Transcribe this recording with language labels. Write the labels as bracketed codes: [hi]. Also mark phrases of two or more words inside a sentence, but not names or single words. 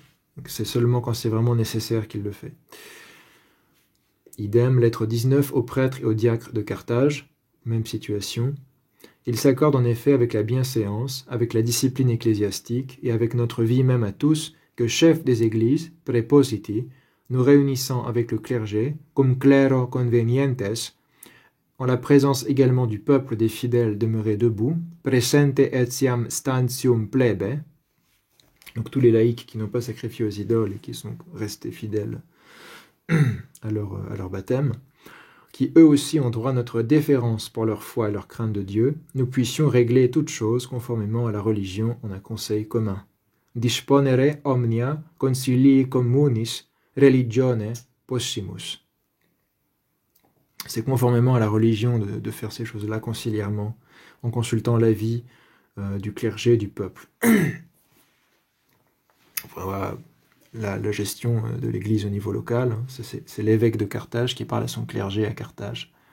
[fr] C'est seulement quand c'est vraiment nécessaire qu'il le fait. Idem, lettre 19 aux prêtres et aux diacres de Carthage, même situation. Il s'accorde en effet avec la bienséance, avec la discipline ecclésiastique et avec notre vie même à tous, que chefs des églises, prepositi, nous réunissant avec le clergé, [la] cum clero convenientes, [fr] en la présence également du peuple des fidèles demeurés debout, [la] presente etiam stantium plebe, [fr] donc tous les laïcs qui n'ont pas sacrifié aux idoles et qui sont restés fidèles à leur baptême, qui eux aussi ont droit à notre déférence pour leur foi et leur crainte de Dieu, nous puissions régler toutes choses conformément à la religion en un conseil commun. [la] Disponere omnia concilii communis religione possimus. [fr] C'est conformément à la religion de faire ces choses-là conciliairement, en consultant l'avis du clergé et du peuple. Voilà la gestion de l'Église au niveau local. C'est l'évêque de Carthage qui parle à son clergé à Carthage.